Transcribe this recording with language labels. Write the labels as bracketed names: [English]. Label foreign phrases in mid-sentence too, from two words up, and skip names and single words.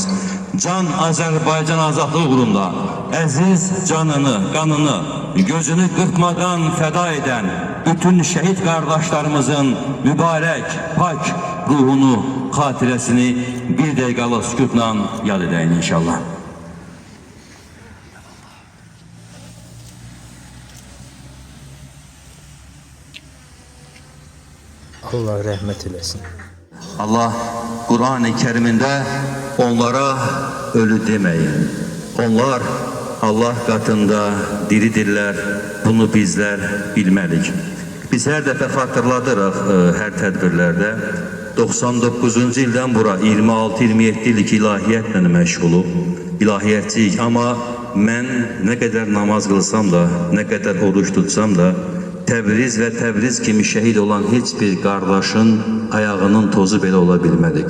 [Azerbaijani] Can Azərbaycan azadlığı uğrunda əziz canını, qanını, gözünü qırpmadan fəda edən bütün şəhid qardaşlarımızın mübarək, pak ruhunu, xatirəsini bir dəqiqəlik sükutla yad edəyin inşallah. Allah rəhmət eləsin. [Turkish] Allah Kur'an-ı Kerim'inde onlara ölü demeyin. Onlar Allah katında diridirlər. [Azerbaijani] Bunu bizler bilməlik. Biz her defa hatırladırıq her tədbirlərdə. 99-cu ildən bura 26-27 illik ilahiyyətlə məşğulub. İlahiyyətçiyik, amma mən nə qədər namaz qılsam da, nə qədər oruç tutsam da, Təbriz və Təbriz kimi şəhid olan heç bir qardaşın ayağının tozu belə ola bilmədik.